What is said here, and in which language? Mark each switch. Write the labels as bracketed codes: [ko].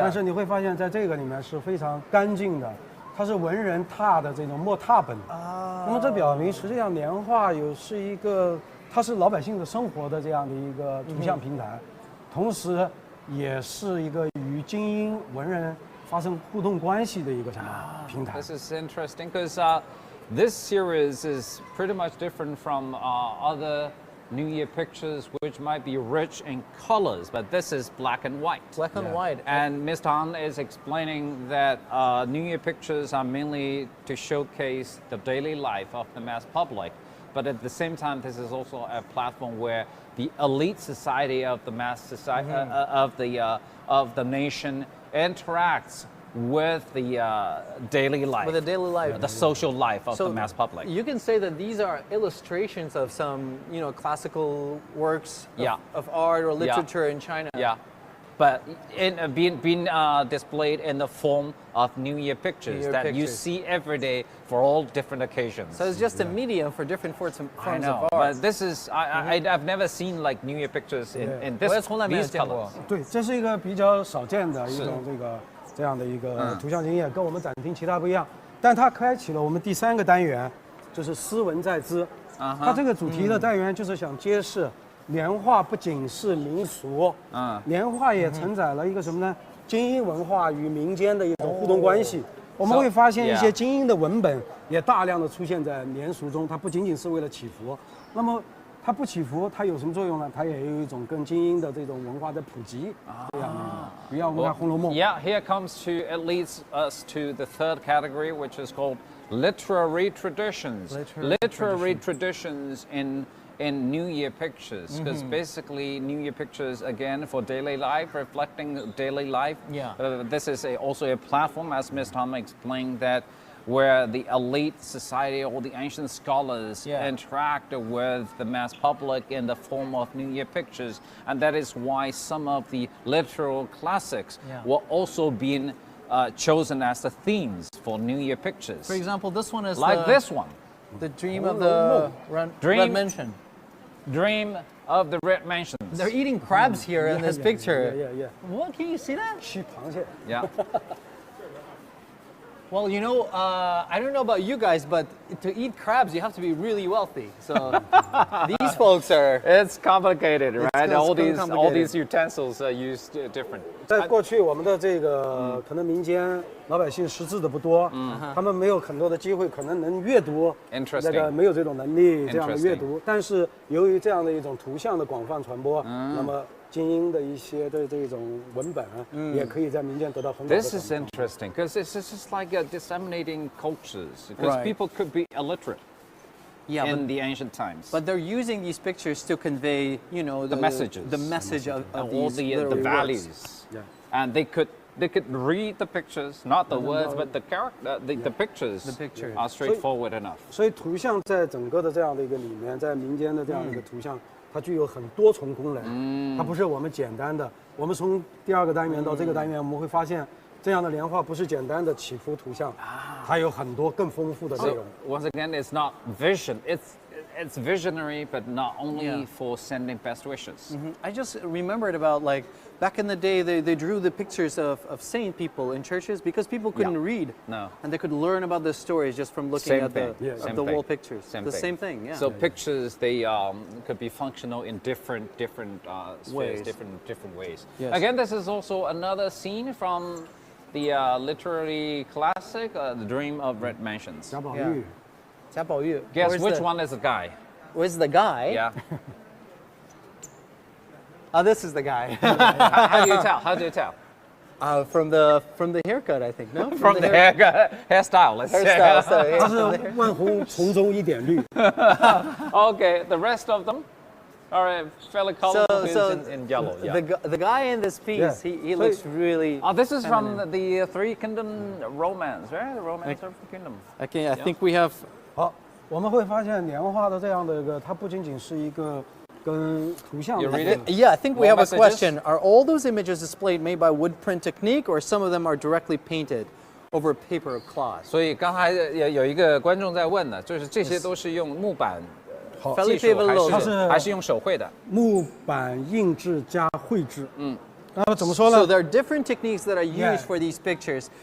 [zh] 但是你会发现在这个里面是非常干净的，它是文人拓的这种墨拓本。那么这表明实际上年画是一个，它是老百姓的生活的这样的一个图像平台，同时也是一个与精英文人发生互动关系的一个什么平台。 [en] This is interesting because this series is pretty much different from other New Year pictures, which might be rich in colors, but this is black and white. Black and white. And Mr. Han is explaining that New Year pictures are mainly to showcase the daily life of the mass public. But at the same time, this is also a platform where the elite society of the mass society of the nation interacts with the daily life, With the daily life. the social life of So the mass public. You can say that these are illustrations of some, classical works Yeah. of art or literature in China. Yeah, but being displayed in the form of New Year pictures New Year that you pictures. see every day for all different occasions. So it's just a medium for different forms I of know, art. but this is I've never seen like New Year pictures in this [zh] 我也从来没有 [en] these [zh] 见过。 [en] colors. [zh] 对，这是一个比较少见的一种这样的一嗯个图像经验，跟我们展厅其他不一样。但它开启了我们第3个单元，就是诗文在兹。它这个主题的单元就是想揭示，年画不仅是民俗，年画也承载了一个什么呢？精英文化与民间的一种互动关系。我们会发现一些精英的文本也大量的出现在年俗中，它不仅仅是为了祈福。那么它不祈福，它有什么作用呢？它也有一种跟精英的这种文化的普及这样的。比如我们看《红楼梦》。 [en] Yeah, here comes to it leads us to the third category, which is called literary traditions. Literary traditions in New Year pictures, because basically New Year pictures again for daily life, reflecting daily life. Yeah. This is also a platform, as Ms. Tom explained, that where the elite society or the ancient scholars interact with the mass public in the form of New Year pictures, and that is why some of the literal classics were also being chosen as the themes for New Year pictures. For example, this one is like this one. The Dream of the Red Mansion. Dream of the Red Mansions. They're eating crabs here in this picture. Yeah. What, can you see that? [zh] 吃螃蟹。 [en] Yeah. Well, you know, I don't know about you guys, but to eat crabs, you have to be really wealthy. So these folks are. It's complicated, right? All complicated. these utensils are used different. [zh] 在过去，我们的这个可能民间老百姓识字的不多，他们没有很多的机会，可能能阅读，那个没有这种能力这样的阅读。但是由于这样的一种图像的广泛传播，那么精英的一些的这种文本也可以在民间得到很好的。 [en] This is interesting because it's just like disseminating cultures, because people could be illiterate. In the ancient times, but they're using these pictures to convey, you know, the messages, the message of all the values, and they could read the pictures, not the words, but the character, the pictures. The picture are straightforward enough. [zh] 所以图像在整个的这样的一个里面，在民间的这样的一个图像，它具有很多重功能。它不是我们简单的。我们从第二个单元到这个单元，我们会发现。这样的莲花不是简单的祈福图像，它有很多更丰富的内容。 [en] Once again, it's not vision. It's visionary, but not only for sending best wishes. I just remembered about like back in the day, they drew the pictures of saint people in churches because people couldn't read. No. And they could learn about the stories just from looking at the wall pictures. Same thing. Yeah. So pictures, they could be functional in different ways. different ways. Yes. Again, this is also another scene from the literary classic, The Dream of Red Mansions. [zh] 贾宝玉。贾宝玉. [en] Guess which one is the guy? Where's the guy? Yeah. Oh, this is the guy. How do you tell? How do you tell? From the haircut, I think. No. From the hairstyle. Let's hairstyle. say. [zh] 它是万红丛中一点绿。 [en] Okay, the rest of them are fairly colorful in yellow. Yeah. The guy in this piece, he looks really. Oh, this is from the Three Kingdom romance, right? The romance of the kingdom. Okay, I think we have. [zh] 好，我们会发现莲花的这样的一个，它不仅仅是一个跟图像。 [en] You read it? Yeah, I think we have a question. Are all those images displayed made by wood print technique, or some of them are directly painted over paper of cloth? [zh] 所以刚才有一个观众在问呢，就是这些都是用木板技术还是用手绘的？木板印制加绘制。那怎么说呢 [en] ？So there are different techniques that are used for these pictures.